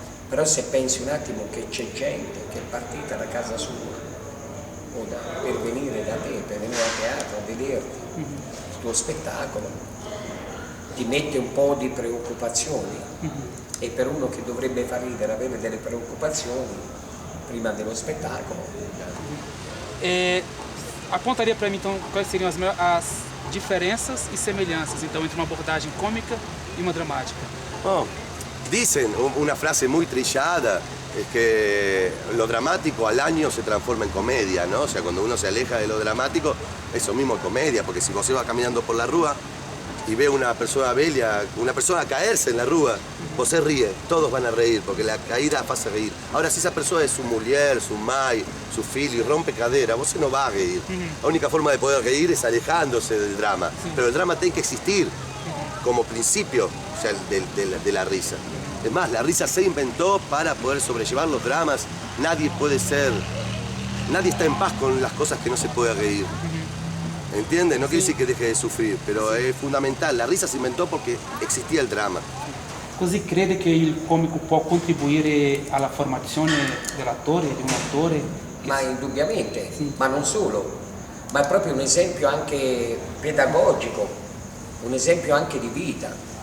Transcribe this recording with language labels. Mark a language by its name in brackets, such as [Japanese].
[Italian] però se pensi un attimo che c'è gente che è partita da casa sua o per venire da te, per venire a teatro a vederti il tuo spettacolo, ti mette un po' di preoccupazioni e per uno che dovrebbe far ridere avere delle preoccupazioni prima dello spettacolo. [Portuguese] Apontaria para mim então quais seriam as diferenças e semelhanças então entre uma abordagem cômica e uma dramática? [Spanish] Oh, dicen una frase muy trillada, es que lo dramático al año se transforma en comedia, ¿no? O sea, cuando uno se aleja de lo dramático, eso mismo es comedia, porque si vos vas caminando por la rúa y ve una persona bella, una persona caerse en la rúa, vos se ríe, todos van a reír, porque la caída hace reír. Ahora, si esa persona es su mujer, su [Portuguese] mai, [Spanish] su [Portuguese] filho [Spanish] y rompe cadera, vos no va a reír. La única forma de poder reír es alejándose del drama, pero el drama tiene que existir como principio, o sea, de la risa. Es más, la risa se inventó para poder sobrellevar los dramas. Nadie está en paz con las cosas que no se puede reír. ¿Entiendes? No quiere decir que deje de sufrir, pero es fundamental. [Italian] La risa si inventò perché esistía il dramma. Così crede che il comico può contribuire alla formazione dell'attore, di un attore? Ma indubbiamente, ma non solo, ma è proprio un esempio anche pedagogico, un esempio anche di vita.